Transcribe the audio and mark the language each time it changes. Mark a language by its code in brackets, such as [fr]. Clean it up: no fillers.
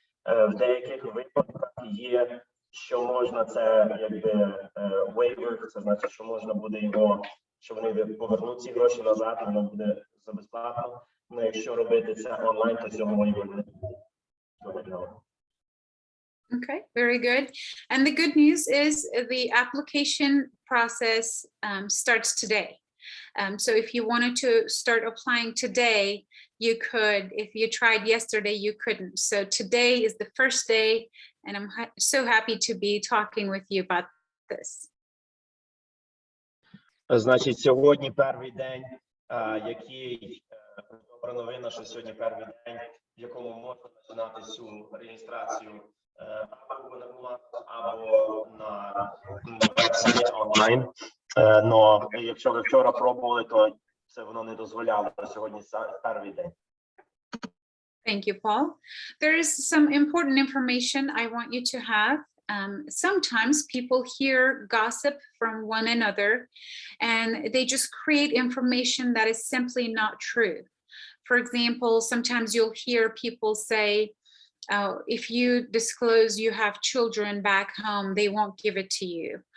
[uk] В деяких випадках є, що можна це якби waiver, це значить, що можна буде його, що вони повернуть ці гроші назад, і воно буде за безплатно. Ну, якщо робити це онлайн, то цього waiver не буде. [en] Okay, very good. And the good news is the application process starts today. So if you wanted to start applying today, you could. If you tried yesterday, you couldn't. So today is the first day, and I'm so happy to be talking with you about this. [uk] Значить, сьогодні перший день, який добра новина, що сьогодні перший день, в якому можна починати цю реєстрацію або на була, або на версії онлайн. Но якщо ви вчора пробували, то це воно не дозволяло. Сьогодні перший день. [en] Thank you, Paul. There is some important information I want you to have. Sometimes people hear gossip from one another and they just create information that is simply not true. For example, sometimes you'll hear people say, if you disclose you have children back home, they won't give it to you.